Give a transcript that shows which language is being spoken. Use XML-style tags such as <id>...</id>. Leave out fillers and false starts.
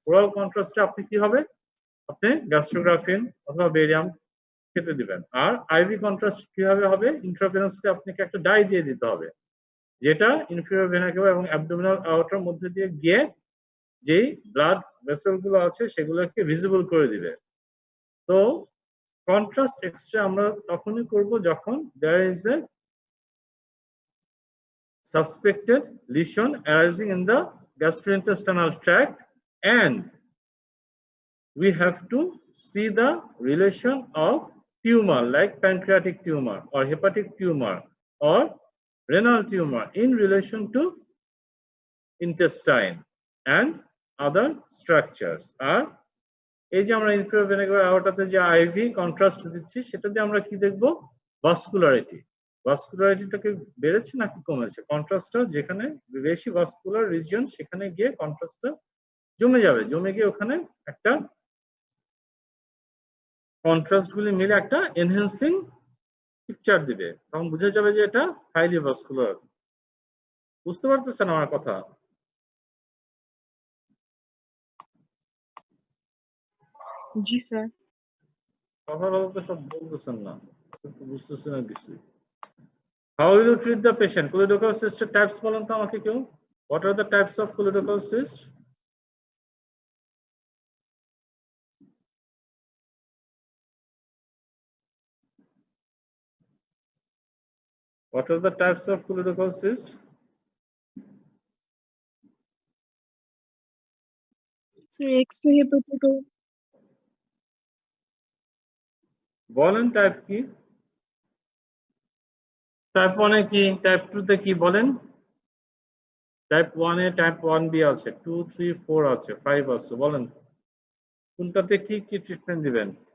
<bn>Oral কন্ট্রাস্টে আপনি কি হবে? আপনি গ্যাস্ট্রোগ্রাফিন অথবা বেরিয়াম খেতে দিবেন। আর আইভি কন্ট্রাস্ট কিভাবে হবে? ইন্ট্রাভেনাসলি আপনাকে একটা ডাই দিয়ে দিতে হবে, যেটা ইনফিরিয়র ভেনা কেভা এবং অ্যাবডোমিনাল আউটার মধ্যে দিয়ে গিয়ে যেই ব্লাড ভেসেল গুলো আছে সেগুলোকে ভিজিবল করে দিবে। তো কন্ট্রাস্ট এক্স-রে আমরা তখনই করব যখন</bn> <en>there is a suspected lesion arising in the gastrointestinal tract and we have to see the relation of tumor like pancreatic tumor or hepatic tumor or renal tumor in relation to intestine and other structures.</en> <bn>আর এই যে আমরা inferior vena কেভা আওর্টাতে যে ivy contrast দিচ্ছি সেটা দিয়ে আমরা কি দেখব? ভাস্কুলারিটি। ভাস্কুলারিটিটাকে বেড়েছে নাকি কমেছে? কন্ট্রাস্টটা যেখানে বেশি ভাস্কুলার রিজিয়ন সেখানে গিয়ে কন্ট্রাস্টটা জমে যাবে, জমে গিয়ে ওখানে একটা কন্ট্রাস্ট গুলি মিলে একটা এনহ্যান্সিং পিকচার দিবে, তখন বোঝা যাবে যে এটা হাইলি ভাস্কুলার। বুঝতে পারতেছেন আমার কথা? জি স্যার। কথা বলতে সব বলতেছেন না, বুঝতেছেন না কিছু।</bn> <en>How will you treat the patient?</en> <bn>Choledochal cyst types বলেন তো আমাকে কেউ।</bn> <en>What are the types of choledochal cyst? What are the types of choledochal cyst?</en> <bn>Sir extrahepatic বলেন টাইপ কি? টাইপ 1 এ কি, টাইপ 2 তে কি বলেন? টাইপ 1 এ টাইপ 1b আছে, 2 3 4 আছে, 5 আছে, বলেন কোনটাতে কি কি ট্রিটমেন্ট দিবেন?</bn>